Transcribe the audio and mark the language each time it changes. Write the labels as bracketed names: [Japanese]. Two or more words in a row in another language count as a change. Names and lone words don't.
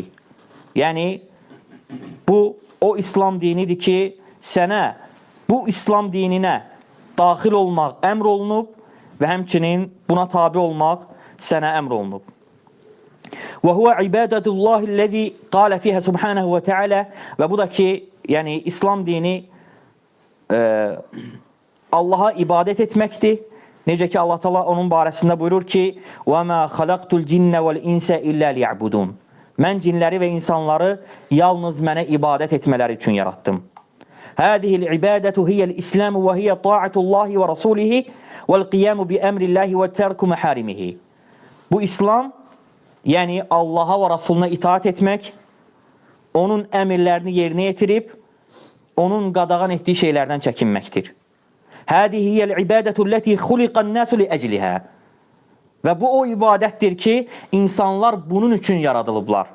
[Azerbaijani] Yəni, bu o İslam dinidir ki, sənə bu İslam dininə daxil olmaq əmr olunub və həmçinin buna tabi olmaq sənə əmr olunub. [Arabic] وهو عبادة الله الذي قال فيه سبحانه وتعالى. [Azerbaijani] Və bu da ki, yəni İslam dini Allaha ibadət etməkdir. Necə ki, Allah Teala onun barəsində buyurur ki, [Arabic] وَمَا خَلَقْتُ الْجِنَّ وَالْاِنْسَ إِلَّا لِيَعْبُدُونَ. [Azerbaijani] Mən cinləri və insanları yalnız mənə ibadət etmələri üçün yaratdım. [Arabic] هَذِهِ الْعِبَادَةُ هِيَ الْإِسْلَامُ وَهِيَ طَاعَةُ اللّٰهِ وَرَسُولِهِ وَالْقِيَامُ بِأَمْرِ اللّٰهِ وَتَرْكُ مَحَارِمِهِ. [Azerbaijani] Bu İslam, yəni Allaha və Rasuluna itaat etmək, onun əmirlərini yerinə yetirib, onun qadağan etdiyi şeylərdən çəkinməkdir. [Arabic] هذه هي العبادة التي خلق الناس لأجلها. [Azerbaijani] Və bu o ibadətdir ki, insanlar bunun üçün yaradılıblar.